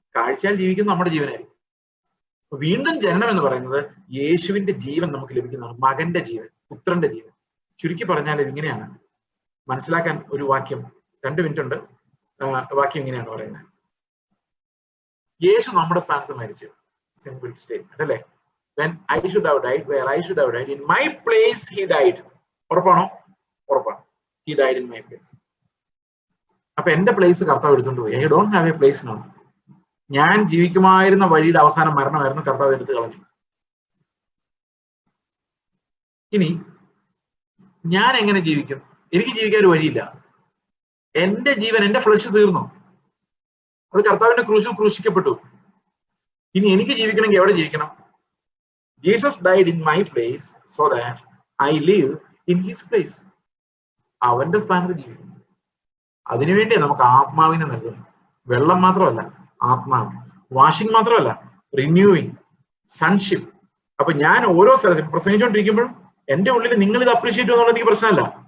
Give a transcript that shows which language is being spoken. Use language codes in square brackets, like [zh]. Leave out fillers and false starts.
[ml] കാഴ്ചയാൽ ജീവിക്കുന്ന നമ്മുടെ ജീവനായിരിക്കും. വീണ്ടും ജനനം എന്ന് പറയുന്നത് യേശുവിന്റെ ജീവൻ നമുക്ക് ലഭിക്കുന്നതാണ്. മകന്റെ ജീവൻ, പുത്രന്റെ ജീവൻ. ചുരുക്കി പറഞ്ഞാൽ ഇതിങ്ങനെയാണ് മനസ്സിലാക്കാൻ. ഒരു വാക്യം, 2 മിനിറ്റ് ഉണ്ട്. വാക്യം ഇങ്ങനെയാണ് പറയുന്നത്, യേശു നമ്മുടെ സ്ഥാനത്ത് മരിച്ചു. സിമ്പിൾ സ്റ്റേറ്റ്മെന്റ് അല്ലേ? [en] When I should have died, where I should have died, in my place he died. [ml] ഉറപ്പാണോ? ഉറപ്പാണ്. [en] He died in my place. [ml] അപ്പൊ എന്റെ പ്ലേസ് കർത്താവ് എടുത്തുകൊണ്ട് പോയി. [en] I don't have a place now. [ml] ഞാൻ ജീവിക്കുമായിരുന്ന വഴിയുടെ അവസാനം മരണമായിരുന്നു, കർത്താവ് എടുത്ത് കളഞ്ഞു. ഇനി ഞാൻ എങ്ങനെ ജീവിക്കും? എനിക്ക് ജീവിക്കാൻ ഒരു വഴിയില്ല. എന്റെ ജീവൻ, എന്റെ ഫ്ലഷ് തീർന്നു. അത് കർത്താവിന്റെ ക്രൂശിൽ ക്രൂശിക്കപ്പെട്ടു. ഇനി എനിക്ക് ജീവിക്കണമെങ്കിൽ എവിടെ ജീവിക്കണം? [en] Jesus died in my place so that I live in his place. [ml] അവന്റെ സ്ഥാനത്ത് ജീവിക്കുന്നു. അതിനുവേണ്ടി നമുക്ക് ആത്മാവിനെ നൽകുന്നു. വെള്ളം മാത്രമല്ല, ആത്മാവ്. വാഷിംഗ് മാത്രമല്ല, റിന്യൂവിങ്, സൺഷിപ്പ്. അപ്പൊ ഞാൻ ഓരോ സ്ഥലത്തും പ്രസംഗിച്ചുകൊണ്ടിരിക്കുമ്പോഴും എന്റെ ഉള്ളിൽ നിങ്ങൾ ഇത് അപ്രീഷിയേറ്റ് ചെയ്യുന്നുള്ള എനിക്ക് പ്രശ്നമല്ല.